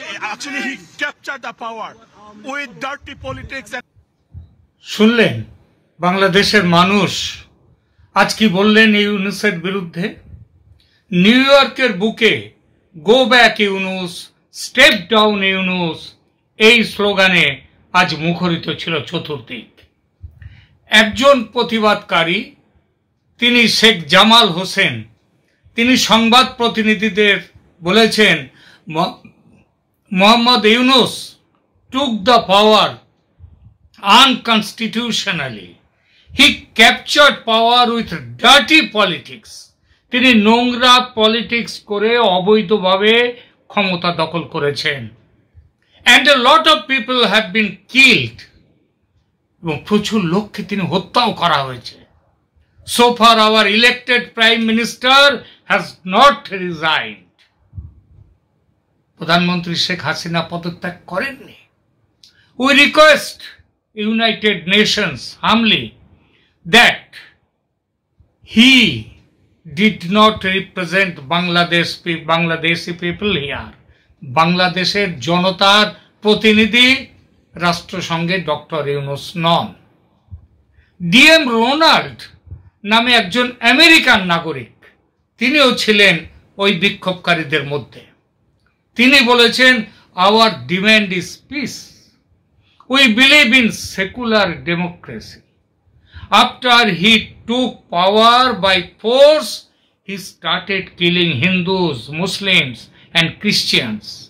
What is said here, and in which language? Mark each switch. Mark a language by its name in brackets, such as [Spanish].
[English] Actually, he captured the power with dirty politics. [Bangla] শুনলেন বাংলাদেশের মানুষ আজ কি বললেন ইউনুসের বিরুদ্ধে? নিউ ইয়র্কের বুকে [English] go back Yunus, step down Yunus, [Bangla] এই স্লোগানে আজ মুখরিত ছিল চতুর্দিক। একজন প্রতিবাদকারী, তিনি শেখ জামাল হোসেন, তিনি সংবাদ প্রতিনিধিদের বলেছেন Mohammad Yunus [English] took the power unconstitutionally. He captured power with dirty politics. [Bangla] তিনি নোংরা পলিটিক্স করে অবৈধভাবে ক্ষমতা দখল করেছেন। [English] And a lot of people have been killed. [Bangla] এবং প্রচুর লোককে তিনি হত্যাও করা হয়েছে। [English] So far our elected Prime Minister has not resigned. [Bangla] প্রধানমন্ত্রী শেখ হাসিনা পদত্যাগ করেননি। [English] We request United Nations humbly that he did not represent Bangladeshi people here. [Bangla] বাংলাদেশের জনতার প্রতিনিধি রাষ্ট্রসংঘে ডক্টর ইউনুস নন। ডিএম রোনাল্ড নামে একজন আমেরিকান নাগরিক, তিনিও ছিলেন ওই বিক্ষোভকারীদের মধ্যে। তিনি বলেছেন, [English] our demand is peace. We believe in secular democracy. After he took power by force, he started killing Hindus, Muslims, and Christians.